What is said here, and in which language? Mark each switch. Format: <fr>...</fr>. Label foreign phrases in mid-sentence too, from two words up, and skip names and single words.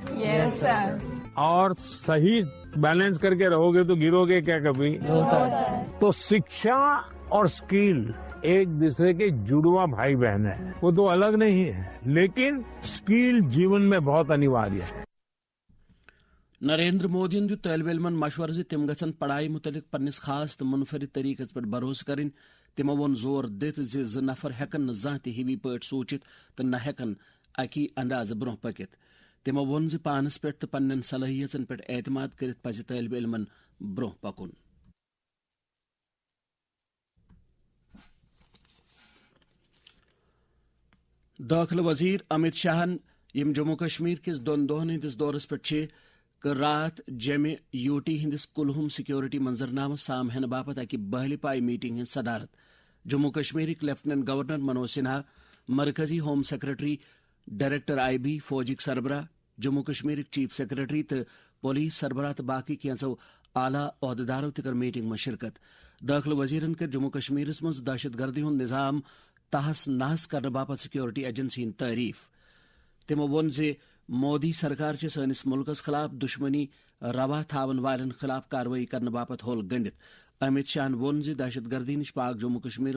<en>yes sir</en> <ur>اور صحیح بیلنس کر کے رہو گے تو گرو گے کیا کبھی تو شکشا اور اسکل ایک دوسرے کے جڑواں بھائی بہن ہیں وہ تو الگ نہیں ہے لیکن اسکل جیون میں بہت انیواریہ ہے</ur> <ks>نریندر مودی دیت طالب علمن مشورہ زِ تم گژھن پڑھائی متعلق پنس خاص تو منفرد طریقس پہ بھروسہ کریں تمو وون زور دت زِ زٕ نفر ہیکن نہ زانٛہہ تہِ ہِوی پٲٹھۍ سوٗنٛچِتھ تہٕ نہ ہیکن اکی اندازٕ برونٛہہ پٔکِتھ تمو وون زِ پانس پٮ۪ٹھ تہٕ پننٮ۪ن صلٲحیژن پٮ۪ٹھ اعتماد کٔرِتھ پزِ طالب علمن برونٛہہ پکُن داخلہ وزیر امت شاہن یم جموں کشمیر کس دون دہن ہندس دورس پہ رات جمع یو ٹی ہندس کلہم سیکیورٹی منظرنامہ سام ہین باپت اکہ بہل پائی میٹنگ ہند صدارت جموں کشمیرک لیفٹننٹ گورنر منوج سنہا مرکزی ہوم سیکرٹری ڈائریکٹر آئی بی فوجک سربراہ جموں کشمیرک چیف سیکرٹری تو پولیس سربراہ تو باقی کینچو اعلی عہدیدارو تہ کر میٹنگ میں شرکت داخلہ وزیرن کر جموں کشمیرس مز دہشت گردی ہند نظام تحس نحس کرنے باپت سیکیورٹی ایجنسی ہند تعریف تمو وون زِ مودی سرکار سٲنِس ملکس خلاف دشمنی روا تھاون والن خلاف کاروٲیی کرنے باپت ہول گنڈت امت شاہن وون زِ دہشت گردی نش پاک جموں کشمیر</ks>